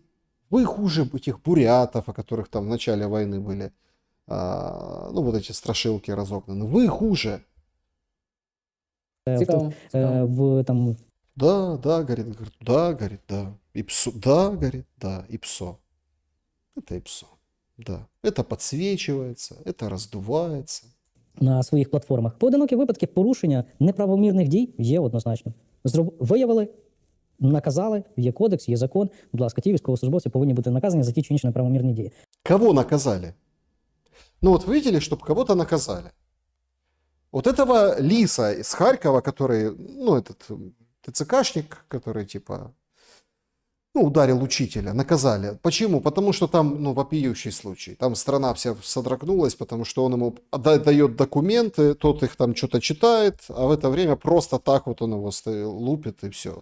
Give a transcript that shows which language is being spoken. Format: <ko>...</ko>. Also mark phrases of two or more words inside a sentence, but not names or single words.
<ru>Вы хуже этих бурятов, о которых там в начале войны были, ну вот эти страшилки разогнаны. Вы хуже. Да, говорит, да. ИПСО, да, говорит, да, ИПСО. Это ИПСО, да. Это подсвечивается, это раздувается.</ru> <uk>На своїх платформах. Поодинокі випадки порушення неправомірних дій є однозначно. Виявили, наказали, є кодекс, є закон. Будь ласка, ті військовослужбовці повинні бути наказані за ті чи інші неправомірні дії. Кого наказали?</uk> <ru>Ну вот видели, чтобы кого-то наказали. Вот этого лиса из Харькова, который, ну этот ТЦКшник, который типа, ну ударил учителя, наказали. Почему? Потому что там, ну, вопиющий случай. Там страна вся содрогнулась, потому что он ему дает документы, тот их там что-то читает, а в это время просто так вот он его лупит и все.</ru>